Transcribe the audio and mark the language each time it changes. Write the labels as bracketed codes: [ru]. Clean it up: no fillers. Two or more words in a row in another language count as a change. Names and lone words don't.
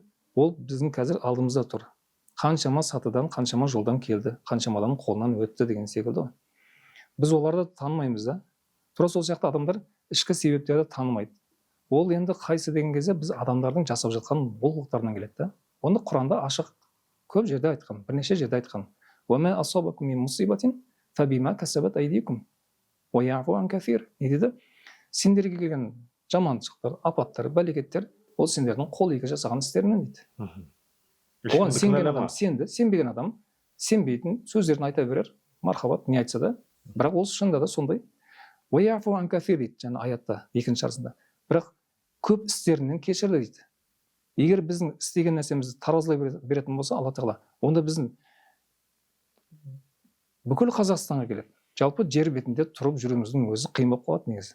[kk] Ол біздің қазір алдымызда тұр. Қаншама сатыдан, қаншама жолдан келді, қаншама адамның қолынан өтті деген секілді ғой. Біз оларды танымаймыз да. Тура сол сияқты адамдар ішкі себептерді танымайды. Ол енді қайсы деген кезде біз адамдардың жасап жатқан олқылықтарынан келеді да. Оны Құранда ашық көп жерде айтқан, бірнеше жерде айтқан. [ar] وَمَا أَصَابَكُم مِّن مُّصِيبَةٍ فَبِمَا كَسَبَتْ أَيْدِيكُمْ وَيَعْفُو عَن كَثِيرٍ. [kk] Не дейді? Сендерге келген жаманшылықтар, апаттар, бәлекеттер ол сендердің қол екі жасаған істеріңнен дейді. Оған сенген адам сенді, сенбеген адам сенбейтін сөздерін айта берер, мархабат не айтса да, бірақ ол шынында да сондай. [ar] وَيَعْفُو عَن كَثِيرٍ [kk] дейді жаңа аятта екінші арасында. Бірақ көп істерінен кешірді дейді. Егер біздің істеген нәрсемізді таразылай беретін болса Алла Тағала, онда біздің бүкіл Қазақстанға келеді. Жалпы жер бетінде тұрып жүруіміздің өзі қиын болып қалады негізі.